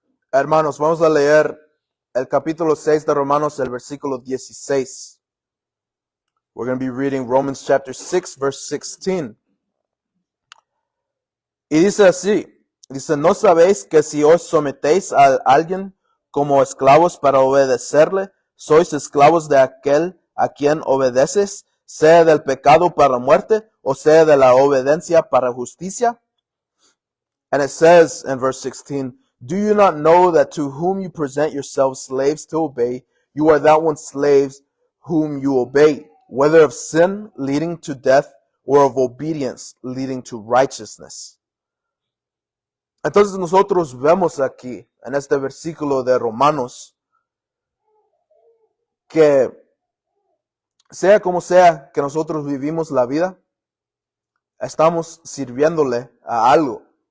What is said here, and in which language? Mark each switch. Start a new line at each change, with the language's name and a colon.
Spanish: Hermanos, vamos a leer el capítulo 6 de Romanos, el versículo 16.
English: We're going to be reading Romans chapter 6, verse 16.
Spanish: Y dice así, dice, ¿no sabéis que si os sometéis a alguien como esclavos para obedecerle, sois esclavos de aquel a quien obedeces, sea del pecado para muerte o sea de la obediencia para justicia?
English: And it says in verse 16, do you not know that to whom you present yourselves slaves to obey, you are that one slaves whom you obey, whether of sin leading to death or of obedience leading to righteousness?
Spanish: Entonces nosotros vemos aquí, en este versículo de Romanos, que sea como sea que nosotros vivimos la vida, estamos sirviéndole a algo.